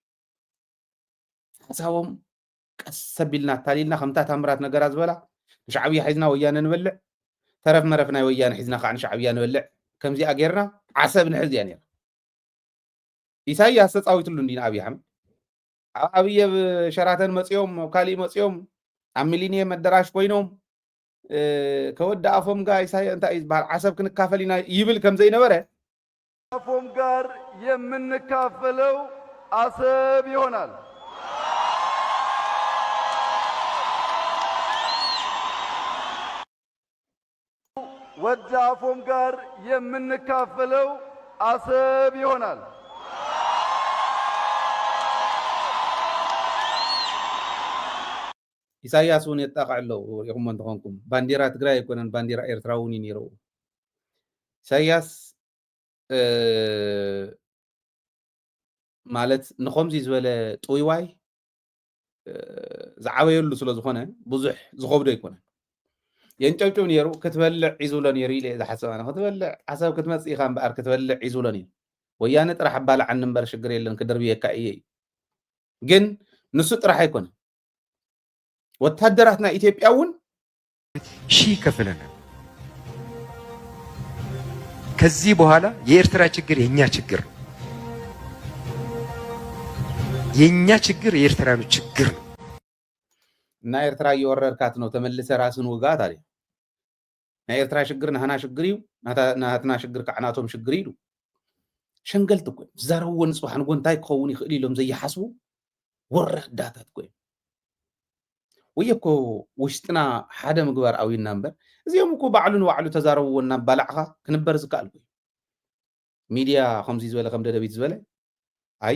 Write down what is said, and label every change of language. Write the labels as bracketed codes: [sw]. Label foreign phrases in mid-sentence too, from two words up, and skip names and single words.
[ti] ሓሳቦም ቀስ ሰቢልና ታሊልና ከምታ ታምራት ነገራ ዝበላ ንሻዕብያ ሒዝና ወያነ ንበልዕ ተረፍ መረፍ ናይ ወያነ ሒዝና ከዓ ንሻዕብያ ንበልዕ ከምዚኣ ጌርና ዓሰብ ንሕዝ እያ ነይራ ኢሳያስ ተፃዊትሉ እንዲና ኣብይ ኣሕመድ ኣብየ ሸራተን መፅኦም ካሊእ መፅኦም ኣብ ሚሊኒየም ኣዳራሽ ኮይኖም ከወዳእፎም ጋር ኢሳያስ እንታይ ዝበሃል ዓሰብ ክንካፈል ኢና ይብል ከም ዘይነበረ [am] አፎም ጋር የምንካፈለው አሰብ ይሆናል ወዳፎም ጋር የምንካፈለው አሰብ ይሆናል [ti] ኢሳያስ ውን የጣቃዕለው ይኹም እንትኾንኩም ባንዲራ ትግራይ ኣይኮነን ባንዲራ ኤርትራ ውን ይነይሩ ኢሳያስ ማለት ንኸምዚ ዝበለ ጥውይዋይ ዝዓበየሉ ስለ ዝኾነ ብዙሕ ዝኸብዶ ኣይኮነን የንጨብጭብ ነይሩ ክትበልዕ ዒዙሎ ነይሩ ኢለ ዝሓስብ ኣነ ክትበልዕ ዓሰብ ክትመፅእ ኢኻ እምበኣር ክትበልዕ ዒዙሎ ነይሩ ወያነ ጥራሕ ኣባልዓኒ እምበር ሽግር የለን ክደርብየካ እየ ግን ንሱ ጥራሕ ኣይኮነን ወታደራትና ኢትዮጵያ ውን [am] ሺህ ከፍለናል ከዚህ በኋላ የኤርትራ ችግር የኛ ችግር ነው የኛ ችግር የኤርትራኖች ችግር ነው እና ኤርትራ እየወረርካት ነው ተመልሰ ራስን ውጋት አለ [ti] ናይ ኤርትራ ችግር ናህና ችግር እዩ ናትና ችግር ከዓናቶም ችግር እዩ ሸንገልት እኮ ዛረብዎ ንፅባሕን ጎንታይ ክኸውን ይኽእል ኢሎም ዘይሓስቡ ወረዳታት እኮ ወየኮ ውሽጥና ሓደ ምግባር ኣዊና እምበር እዚኦም እኮ ባዕሉን ባዕሉ ተዛረብዎና ባላዕኻ ክንበር ዝከኣል ኮይኑ ሚድያ ከምዚ ዝበለ ከም ደደቢት ዝበለ ኣይ